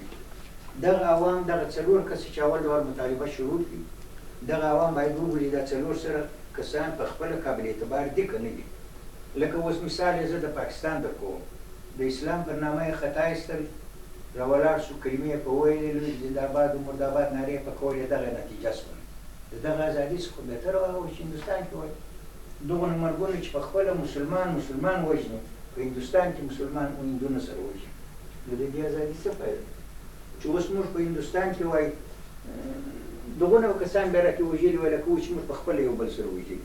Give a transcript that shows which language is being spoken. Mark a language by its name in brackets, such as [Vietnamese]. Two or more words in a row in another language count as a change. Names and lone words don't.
[Pashto] دغه عوام دغه 4 کس چې اول ډول مطالبه شروع کړي، دغه عوام باید وګوري دا 4 سره کسان په خپله قابل اعتبار دي که نه دي. لکه اوس مثال یې زه د پاکستان در کوم، د اسلام پر نامه یې خطا ایستل، راولاړ شو، کلمې یې په وویلې، زنده‌باد و مرده‌باد نارې یې په کول، یې دغه نتیجه شوه. د دغه ازادي څخه بهتره وه چې هندوستان کې وای. دغونه مرګونه چې په خپله مسلمان وژني، په هندوستان کې مسلمان و هندونه سره وژني، نو د دې ازادي څه فایده؟ چې اوس موږ په هندوستان کې وای دغونه کسان بیا راکې وژلي وای، لکه اوس چې موږ په خپله یو بل سره وژلي.